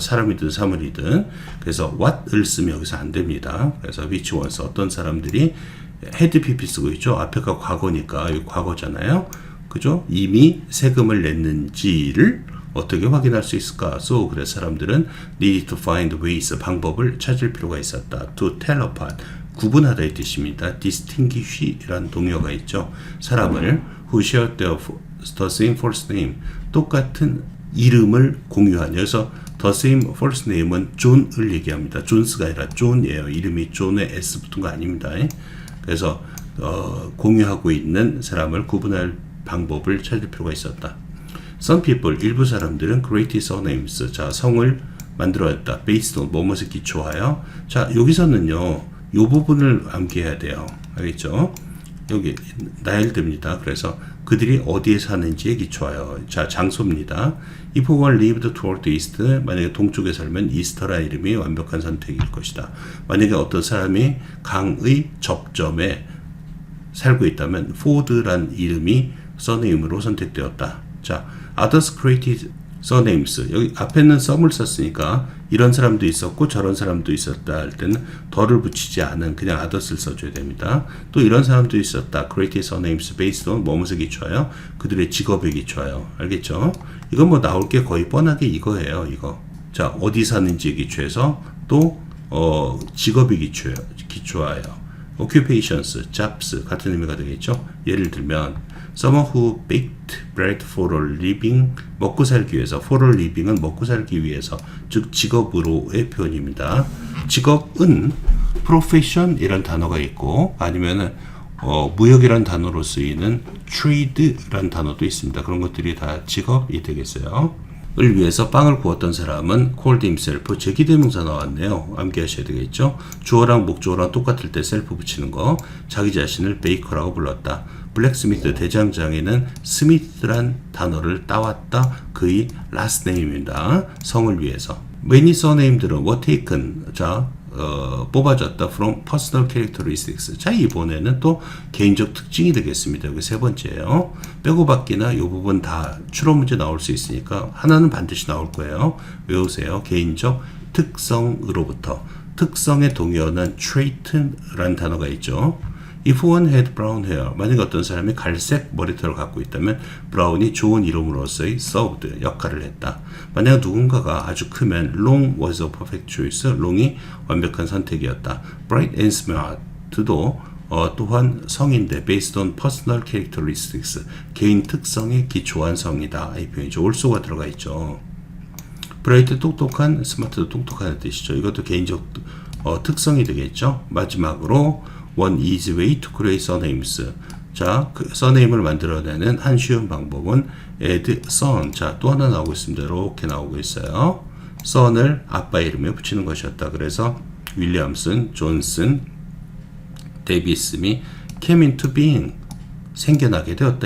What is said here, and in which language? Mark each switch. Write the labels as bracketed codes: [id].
[ko] 사람이든 사물이든. 그래서 what을 쓰면 여기서 안 됩니다. 그래서 which ones, 어떤 사람들이 had pp 쓰고 있죠. 앞에가 과거니까 이거 과거잖아요. 그죠? 이미 세금을 냈는지를 어떻게 확인할 수 있을까? So, 그래서 사람들은 [en] needed to find ways, [ko] 방법을 찾을 필요가 있었다. [en] To tell apart, [ko] 구분하다의 뜻입니다. distinguish이라는 동요가 있죠. 사람을 [en] who shared the same first name, [ko] 똑같은 이름을 공유한. 여기서 the same first name은 존을 얘기합니다. 존스가 아니라 존이에요. 이름이 존에 s 붙은 거 아닙니다. 그래서 공유하고 있는 사람을 구분할 방법을 찾을 필요가 있었다. Some people, 일부 사람들은 created surnames, 자, 성을 만들어냈다. based on, 뭐뭐에 기초하여. 자, 여기서는요, 이 부분을 암기해야 돼요. 알겠죠? 여기 나열됩니다. 그래서 그들이 어디에 사는지에 기초하여. 자, 장소입니다. [en] If one lived toward the east, [ko] 만약에 동쪽에 살면 이스터라 이름이 완벽한 선택일 것이다. 만약에 어떤 사람이 강의 접점에 살고 있다면 ford란 이름이 surname으로 선택되었다. [en] 자, others created surnames. [ko] 여기 앞에는 some을 썼으니까 이런 사람도 있었고 저런 사람도 있었다 할 때는 더를 붙이지 않은 그냥 others를 써줘야 됩니다. 또 이런 사람도 있었다. [en] created surnames based on [ko] 뭐뭐에 기초하여, 그들의 직업에 기초하여. 알겠죠? 이건 뭐 나올 게 거의 뻔하게 이거예요. 이거. 자, 어디 사는지에 기초해서 또 직업에 기초하여. occupations, jobs 같은 의미가 되겠죠. 예를 들면 [en] someone who baked bread for a living, [ko] 먹고 살기 위해서. for a living은 먹고 살기 위해서, 즉 직업으로의 표현입니다. 직업은 profession이란 단어가 있고 아니면은 무역이란 단어로 쓰이는 trade란 단어도 있습니다. 그런 것들이 다 직업이 되겠어요. 을 위해서 빵을 구웠던 사람은 called himself, 제기대명사 나왔네요. 암기하셔야 되겠죠. 주어랑 목주어랑 똑같을 때 self 붙이는 거. 자기 자신을 baker라고 불렀다. 블랙스미트, 대장장에는 스미스란 단어를 따왔다. 그의 last name입니다. 성을 위해서. many surname들은 [en] were taken, [ko] 자, 뽑아졌다. [en] from personal characteristics. [ko] 자, 이번에는 또 개인적 특징이 되겠습니다. 여기 세 번째예요. 빼고 받기나 이 부분 다 추론 문제 나올 수 있으니까 하나는 반드시 나올 거예요. 외우세요. 개인적 특성으로부터. 특성의 동의어는 trait라는 단어가 있죠. [en] If one had brown hair, [ko] 만약 어떤 사람이 갈색 머리털을 갖고 있다면 브라운이 좋은 이름으로서의 served, 역할을 했다. 만약 누군가가 아주 크면 [en] long was a perfect choice, [ko] long이 완벽한 선택이었다. bright and smart도 또한 성인데 [en] based on personal characteristics, [ko] 개인 특성에 기초한 성이다. 이 표현이죠. also가 들어가 있죠. bright 똑똑한, smart도 똑똑한 뜻이죠. 이것도 개인적 특성이 되겠죠. 마지막으로 [en] one easy way to create surnames. [ko] 자, 그 surname을 만들어내는 한 쉬운 방법은 [en] add son. [ko] 자, 또 하나 나오고 있습니다. 이렇게 나오고 있어요. son을 아빠 이름에 붙이는 것이었다. 그래서 윌리엄슨, 존슨, 데이비스미 came into being, 생겨나게 되었다.